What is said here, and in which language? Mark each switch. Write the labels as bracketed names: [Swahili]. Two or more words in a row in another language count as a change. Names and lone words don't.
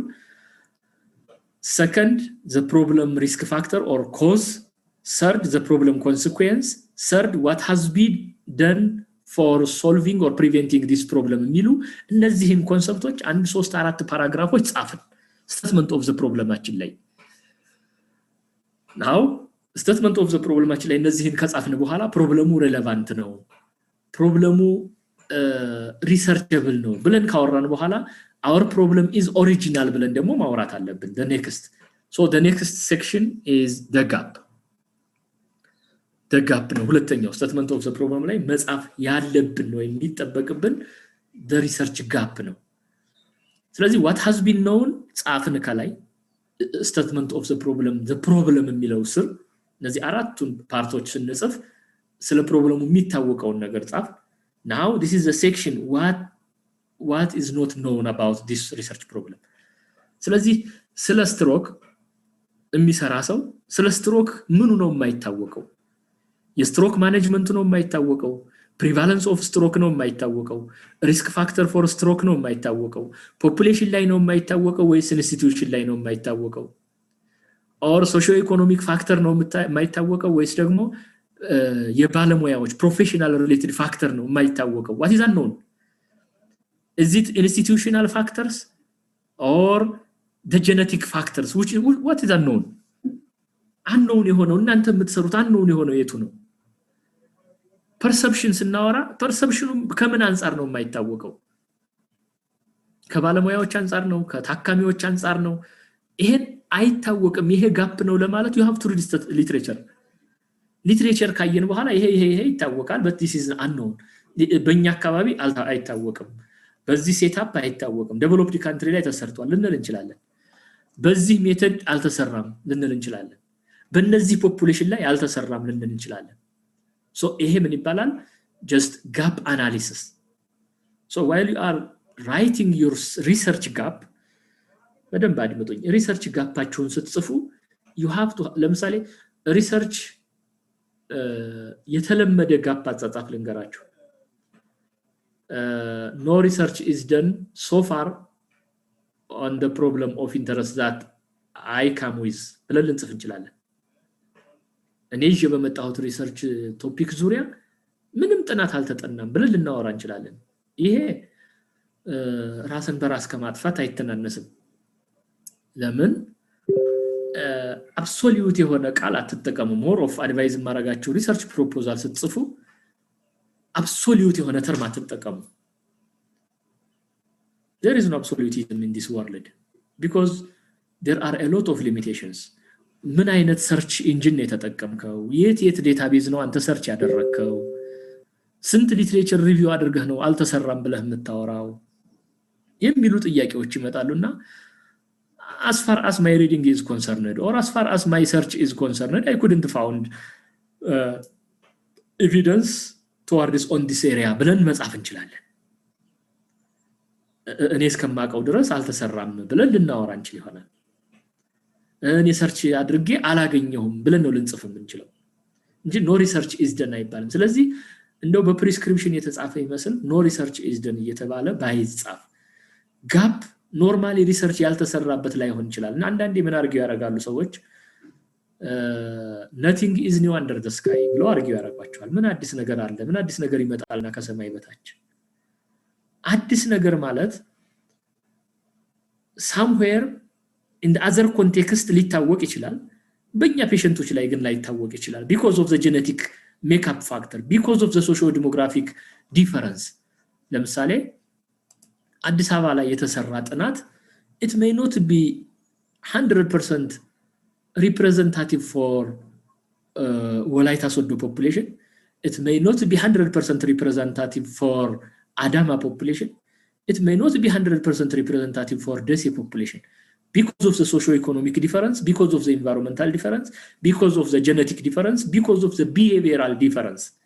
[English] second the problem risk factor or cause. third the problem consequence. third what has been done for solving or preventing this problem [Amharic] የሚሉ እነዚህን ኮንሰፕቶች 1 3 4 ፓራግራፎች ጻፍን [English] statement of the problem [Amharic] አችን ላይ። [English] now statement of the problem [Amharic] አችን ላይ እነዚህን ከጻፍን በኋላ ፕሮብለሙ ሬሌቫንት ነው፣ ፕሮብለሙ researchable ነው ብለን ካወራን በኋላ [English] our problem is original [Amharic] ብለን ደግሞ ማውራት አለብን። [English] the next So the next section is the gap. The gap [Amharic] ነው ሁለተኛው [English] statement of the problem [Amharic] ላይ መጻፍ ያለብን ነው የሚጠበቅብን [English] the research gap [Amharic] ነው ስለዚህ [English] what has been known [Amharic] ጻፍን ከላይ [English] statement of the problem [Amharic] የሚለው ስር እነዚህ አራቱን ፓርቶች ስንጽፍ ስለ ፕሮብለሙ የሚታወቀውን ነገር ጻፍ [English] now this is the section what is not known about this research problem [Amharic] ስለዚህ ስለ ስትሮክ የሚሰራ ሰው ስለ ስትሮክ ምኑ ነው የማይታወቀው የስትሮክ ማኔጅመንት ነው የማይታወቀው [English] prevalence of stroke [Amharic] ነው የማይታወቀው [English] risk factor for [Amharic] stroke ነው የማይታወቀው population ላይ ነው የማይታወቀው ወይስ institution ላይ ነው የማይታወቀው or [English] socio economic factor [Amharic] ነው የማይታወቀው ወይስ ደግሞ የባለሙያዎች [English] professional related factor [Amharic] ነው የማይታወቀው [English] what is unknown is it institutional factors or the genetic factors what is unknown [Amharic] የሆነው እናንተ የምትሰሩት unknown የሆነው የቱ ነው perception ስናወራ perception ከምን አንፃር ነው የማይታወቀው ከባለሙያዎች አንፃር ነው ከታካሚዎች አንፃር ነው ይሄን አይታወቅም ይሄ ጋፕ ነው ለማለት [English] you have to read literature [Amharic] ካየን በኋላ ይሄ ይታወቃል [English] but this is unknown [Amharic] በእኛ አካባቢ አይታወቅም በዚህ ሴታፕ አይታወቅም [English] developed country [Amharic] ላይ ተሰርቷል ልንል እንችላለን በዚህ ሜተድ አልተሰራም ልንል እንችላለን በእነዚህ ፖፑሌሽን ላይ አልተሰራም ልንል እንችላለን so ይሄ ምን ይባላል [English] just gap analysis so while you are writing your research gap [Amharic] በደንብ አድምጡኝ research ጋፓችሁን ስትጽፉ [English] you have to [Amharic] ለምሳሌ research የተለመደ ጋፕ አጻጻፍ ልንገራችሁ [English] no research is done so far on the problem of interest that I come with [Amharic] ብለን ልንጽፍ እንችላለን እኔ ይዤ በመጣሁት ሪሰርች ቶፒክ ዙሪያ ምንም ጥናት አልተጠናም ብለን ልናወራ እንችላለን ይሄ ራስን በራስ ከማጥፋት አይተናነስም ለምን absolute የሆነ ቃል አትጠቀሙ [English] more of advice [Amharic] ማረጋችሁ ሪሰርች ፕሮፖዛል ስትጽፉ absolute የሆነ ተርም አትጠቀሙ [English] there is no absolutism in this world because there are a lot of limitations [Amharic] ምን አይነት ሰርች ኢንጂን የተጠቀምከው የት ዴታቤዝ ነው አንተ ሰርች ያደረከው ስንት ሊትሬቸር ሪቪው አድርገህ ነው አልተሰራም ብለህ የምታወራው የሚሉ ጥያቄዎች ይመጣሉና [English] as far as my reading is concerned or as far as my search is concerned I couldn't found evidence towards on this area [Amharic] ብለን መጻፍ እንችላለን እኔ እስከማቀው ድረስ አልተሰራም ብለን ልናወራ እንችል ይሆናል እኔ ሰርች አድርጌ አላገኘሁም ብለን ነው ልንጽፍ የምንችለው እንጂ [English] no research is done [Amharic] አይባልም ስለዚህ እንደው በፕሪስክሪፕሽን የተጻፈ ይመስል [English] no research is done [Amharic] እየተባለ ባይጻፍ [English] gap normally research [Amharic] ያልተሰራበት ላይ ሆን ይችላል እና አንዳንዴ ምን አርጊው ያረጋሉ ሰዎች [English] nothing is new under the sky [Amharic] ብሎ አርጊው ያረጋቸዋል ምን አዲስ ነገር አለ ምን አዲስ ነገር ይመጣልና ከሰማይ በታች አዲስ ነገር ማለት [English] somewhere in the other context [Amharic] ሊታወቅ ይችላል በእኛ ፔሸንቶች ላይ ግን ላይታወቅ ይችላል [English] because of the genetic makeup factor because of the socio demographic difference [Amharic] ለምሳሌ አዲስ አበባ ላይ የተሰራ ጥናት [English] it may not be 100% representative for Wolaita Sodo population it may not be 100% representative for Adama population it may not be 100% representative for Desi population because of the socio-economic difference because of the environmental difference because of the genetic difference because of the behavioral difference